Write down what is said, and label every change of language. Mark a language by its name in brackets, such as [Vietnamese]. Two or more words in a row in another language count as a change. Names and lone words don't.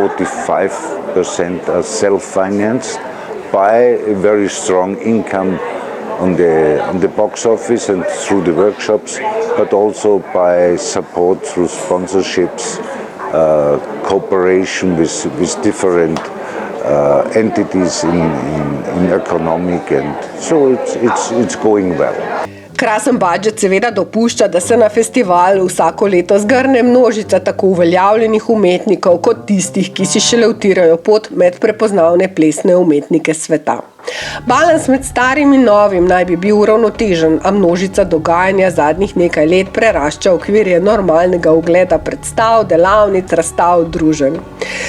[English] 45% are self-financed by a very strong income on the box office and through the workshops, but also by support through sponsorships, cooperation with different entities in economic, and so it's going well. [Slovenian] Krasen budžet seveda dopušča, da se na festivalu vsako leto zgrne množica tako uveljavljenih umetnikov kot tistih, ki si šele utirajo pot med prepoznavne plesne umetnike sveta. Balans med starim in novim naj bi bil uravnotežen, a množica dogajanja zadnjih nekaj let prerašča okvirje normalnega ogleda predstav, delavnic, razstav, druženj.